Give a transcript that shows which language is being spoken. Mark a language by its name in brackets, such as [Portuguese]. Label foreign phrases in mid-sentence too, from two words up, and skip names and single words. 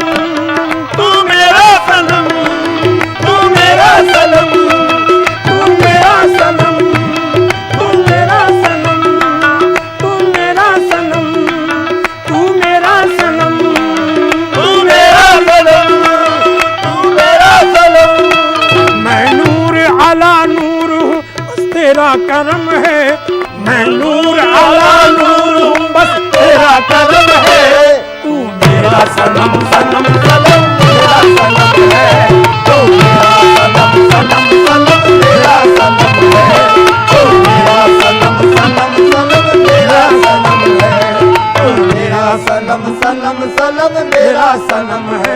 [Hindi] तू मेरा सनम, तू मेरा सनम, तू मेरा सनम, तू मेरा सनम, तू मेरा सनम, तू मेरा सनम, तू मेरा सनम, तू मेरा सनम। मैं [Arabic] نور على نور [Hindi] हूँ, बस तेरा करम है। मैं [Arabic] نور على نور [Hindi] हूँ, बस तेरा करम है। तू मेरा सनम सनम सनम मेरा सनम है। तो मेरा सनम सनम सनम मेरा सनम है। तो मेरा सनम सनम सनम मेरा सनम है। तो मेरा सनम सनम सनम मेरा सनम है।